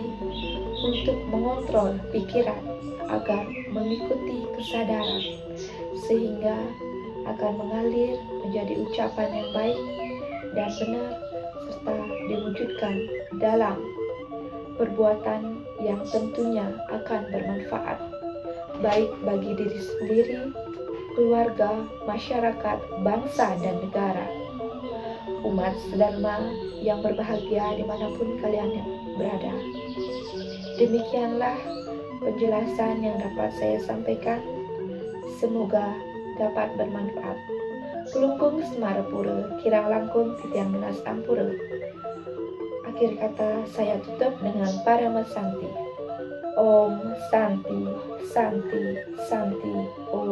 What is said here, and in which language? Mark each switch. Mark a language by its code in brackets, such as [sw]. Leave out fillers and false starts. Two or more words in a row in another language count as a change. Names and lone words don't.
[id] untuk mengontrol pikiran agar mengikuti kesadaran, sehingga akan mengalir menjadi ucapan yang baik dan benar, serta diwujudkan dalam perbuatan yang tentunya akan bermanfaat baik bagi diri sendiri, keluarga, masyarakat, bangsa, dan negara. Umat sedharma yang berbahagia dimanapun kalian berada. Demikianlah penjelasan yang dapat saya sampaikan. Semoga dapat bermanfaat. [ban] Kelungkung Semarapura, kirang langkung titiang menas ampura. [id] Akhir kata saya tutup dengan Parama Santi. [sa] Om Santi, Santi, Santi.